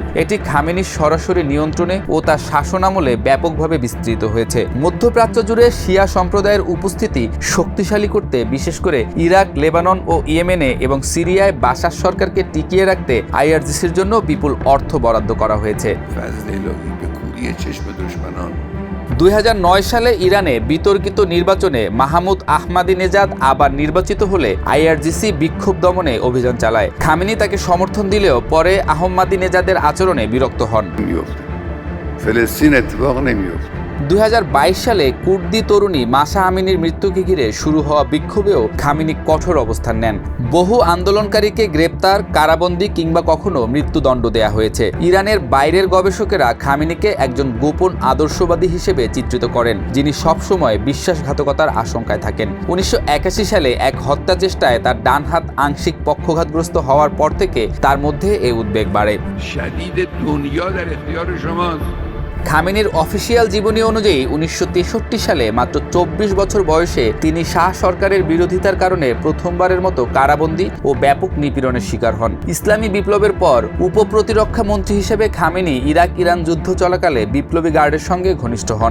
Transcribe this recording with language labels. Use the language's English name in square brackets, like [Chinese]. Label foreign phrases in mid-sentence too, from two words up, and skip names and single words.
[Bangla] এটি খামেনির সরাসরি নিয়ন্ত্রণে ও তার শাসনামলে ব্যাপকভাবে বিস্তৃত হয়েছে। মধ্যপ্রাচ্য জুড়ে শিয়া সম্প্রদায়ের উপস্থিতি শক্তিশালী করতে, বিশেষ করে ইরাক, লেবানন ও ইয়েমেনে এবং সিরিয়ায় বাশার সরকারকে টিকিয়ে রাখতে আইআরজিসির জন্য বিপুল অর্থ বরাদ্দ করা হয়েছে। [Persian] فضل الهی به کوری چشم دشمنان [Bangla] 2009 সালে ইরানে বিতর্কিত নির্বাচনে মাহমুদ আহমাদিনেজাদ আবার নির্বাচিত হলে আইআরজিসি বিক্ষোভ দমনে অভিযান চালায়। খামেনি তাকে সমর্থন দিলেও পরে আহমাদিনেজাদের আচরণে বিরক্ত হন। [Persian] میفته فلسطین اتفاق نمیفته [Bangla] 2022 সালে কুর্দি তরুণী মাসা আমিনির মৃত্যুকে ঘিরে শুরু হওয়া বিক্ষোভেও খামেনি কঠোর অবস্থান নেন। বহু আন্দোলনকারীকে গ্রেপ্তার, কারাবন্দী কিংবা কখনো মৃত্যুদণ্ড দেয়া হয়েছে। ইরানের বাইরের গবেষকেরা খামেনিকে একজন গোপন আদর্শবাদী হিসেবে চিত্রিত করেন, যিনি সবসময় বিশ্বাসঘাতকতার আশঙ্কায় থাকেন। 1981 সালে এক হত্যা চেষ্টায় তার ডান হাত আংশিক পক্ষঘাতগ্রস্ত হওয়ার পর থেকে তার মধ্যে এই উদ্বেগ বাড়ে। [Persian] شدید دنیا در اختیار شماست [Bangla] খামেনির অফিসিয়াল জীবনী অনুযায়ী 1963 সালে মাত্র 24 বছর বয়সে তিনি শাহ সরকারের বিরোধিতার কারণে প্রথমবারের মতো কারাবন্দী ও ব্যাপক নিপীড়নের শিকার হন। ইসলামী বিপ্লবের পর উপপ্রতিরক্ষা মন্ত্রী হিসেবে খামেনি ইরাক-ইরান যুদ্ধ চলাকালে বিপ্লবী গার্ডের সঙ্গে ঘনিষ্ঠ হন।